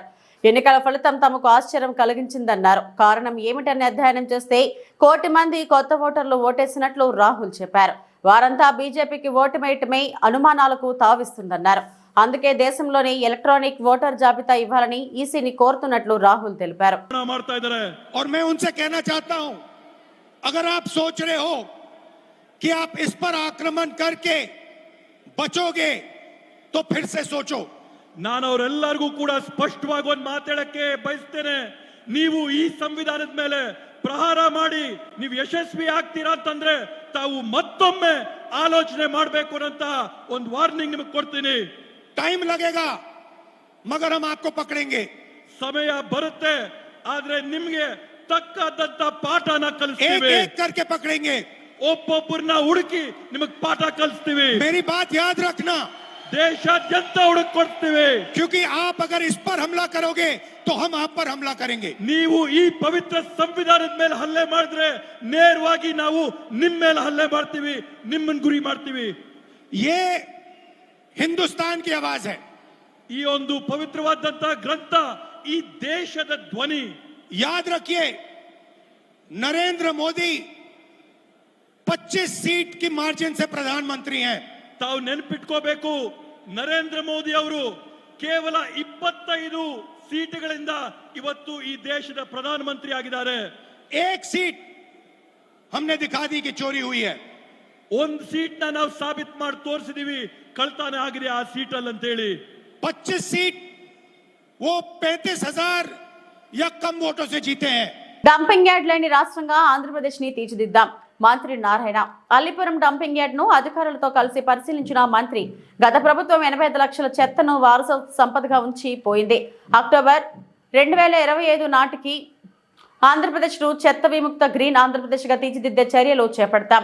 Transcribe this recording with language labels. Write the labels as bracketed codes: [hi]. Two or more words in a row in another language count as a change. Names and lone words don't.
[te] ఎన్నికల ఫలితం తమకు ఆశ్చర్యం కలిగించిందన్నారు. కారణం ఏమిటని అధ్యయనం చేస్తే 1 కోటి మంది కొత్త ఓటర్లు ఓటేసినట్లు రాహుల్ చెప్పారు. వారంతా బీజేపీకి ఓటు వేయటమే అనుమానాలకు తావిస్తుందన్నారు. అందుకే దేశంలోని ఎలక్ట్రానిక్ ఓటర్ జాబితా ఇవ్వాలని ఈసీని కోరుతున్నట్లు రాహుల్ తెలిపారు. [hi] और मैं उनसे कहना चाहता हूं, अगर आप सोच रहे हो कि आप इस पर आक्रमण करके बचोगे तो फिर से सोचो. [kn] ನಾನು ಅವರೆಲ್ಲರಿಗೂ ಕೂಡ ಸ್ಪಷ್ಟವಾಗಿ ಒಂದು ಮಾತಾಡಕ್ಕೆ ಬಯಸ್ತೇನೆ. ನೀವು ಈ ಸಂವಿಧಾನದ ಮೇಲೆ ಪ್ರಹಾರ ಮಾಡಿ ನೀವು ಯಶಸ್ವಿ ಆಗ್ತೀರಾ ಅಂತಂದ್ರೆ ತಾವು ಮತ್ತೊಮ್ಮೆ ಆಲೋಚನೆ ಮಾಡಬೇಕು ಅಂತ ಒಂದು ವಾರ್ನಿಂಗ್ ನಿಮಗೆ ಕೊಡ್ತೀನಿ. [hi] टाइम लगेगा मगर हम आपको पकड़ेंगे. [kn] ಸಮಯ ಬರುತ್ತೆ, ಆದ್ರೆ ನಿಮಗೆ ತಕ್ಕದಂತ ಪಾಠನ ಕಲಿಸ್ತೀವಿ. [hi] एक करके पकड़ेंगे, [kn] ಒಬ್ಬೊಬ್ಬರನ್ನ ಹುಡುಕಿ ನಿಮಗೆ ಪಾಠ ಕಲಿಸ್ತೀವಿ. [hi] मेरी बात याद रखना, [kn] ದೇಶಾದ್ಯಂತ ಹುಡುಕಿ ಕೊಡ್ತೀವಿ. [hi] क्योंकि आप अगर इस पर हमला करोगे तो हम आप पर हमला करेंगे. [kn] ನೀವು ಈ ಪವಿತ್ರ ಸಂವಿಧಾನದ ಮೇಲೆ ಹಲ್ಲೆ ಮಾಡಿದ್ರೆ ನೇರವಾಗಿ ನಾವು ನಿಮ್ಮ ಮೇಲೆ ಹಲ್ಲೆ ಮಾಡ್ತೀವಿ, ನಿಮ್ಮನ್ನ ಗುರಿ ಮಾಡ್ತೀವಿ. [hi] ये हिंदुस्तान की आवाज है. [kn] ಈ ಒಂದು ಪವಿತ್ರವಾದಂತ ಗ್ರಂಥ ಈ ದೇಶದ ಧ್ವನಿ. [hi] याद रखिए, नरेंद्र मोदी 25 सीट की मार्जिन से प्रधानमंत्री हैं. [kn] ತಾವು ನೆನಪಿಟ್ಕೋಬೇಕು, ನರೇಂದ್ರ ಮೋದಿ ಅವರು ಕೇವಲ 25 ಸೀಟುಗಳಿಂದ ಇವತ್ತು ಈ ದೇಶದ ಪ್ರಧಾನಮಂತ್ರಿ ಆಗಿದ್ದಾರೆ. [hi] एक सीट हमने दिखा दी कि चोरी हुई है. [kn] ಒಂದು ಸೀಟ್ನ ನಾವು ಸಾಬೀತು ಮಾಡಿ ತೋರಿಸಿದೀವಿ ಕಳ್ತನ ಆಗಿದೆ ಆ ಸೀಟಲ್ಲಿ ಅಂತ ಹೇಳಿ. [hi] 25 सीट वो 35,000 या कम वोटों से जीते हैं. [te] డంపింగ్ యార్డ్ లేని రాష్ట్రంగా ఆంధ్రప్రదేశ్ ని తీర్చిదిద్దాం, మంత్రి నారాయణ. అల్లిపురం డంపింగ్ యార్డ్ ను అధికారులతో కలిసి పరిశీలించిన మంత్రి గత ప్రభుత్వం 85 లక్షల చెత్తను వారసత్వ సంపదగా ఉంచి పోయింది. అక్టోబర్ 2025 నాటికి ఆంధ్రప్రదేశ్ ను చెత్త విముక్త గ్రీన్ ఆంధ్రప్రదేశ్ గా తీర్చిదిద్దే చర్యలు చేపడతాం.